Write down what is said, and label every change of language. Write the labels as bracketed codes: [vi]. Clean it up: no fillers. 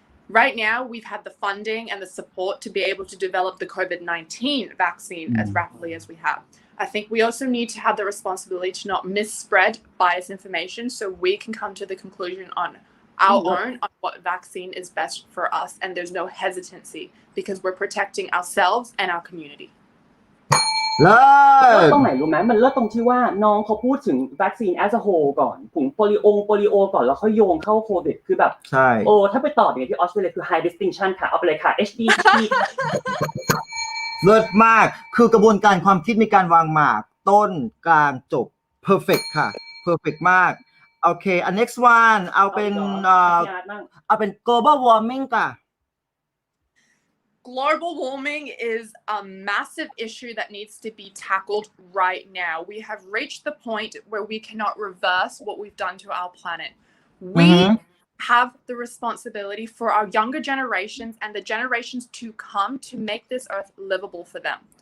[en] Right now, we've had the funding and the support to be able to develop the COVID-19 vaccine as rapidly as we have. I think we also need to have the responsibility to not misspread biased information so we can come to the conclusion on our own on what vaccine is best for us, and there's no hesitancy because we're protecting ourselves and our community. [th] เลิ เลิศ ศ ตรงไหนรู้ไหมมันเลิศตรงที่ว่าน้องเขาพูดถึงวัคซีน [en] as a whole [th] ก่อนผงโปลิโอก่อนแล้วเขาโยงเข้าโควิดคือแบบ ใช่ โอ้ถ้าไปตอบอย่างที่ออสเตรเลียคือ [en] high distinction [th] ค่ะเอาไปเลยค่ะ HD เลิศมากคือกระบวนการความคิดมีการวางหมากต้นกลางจบ perfect ค่ะ perfect มากโอเคอัน next one เอาเป็นเอาเป็น global warming ค่ะ [en] Global warming is a massive issue that needs to be tackled right now. We have reached the point where we cannot reverse what we've done to our planet. We have the responsibility for our younger generations and the generations to come to make this earth livable for them.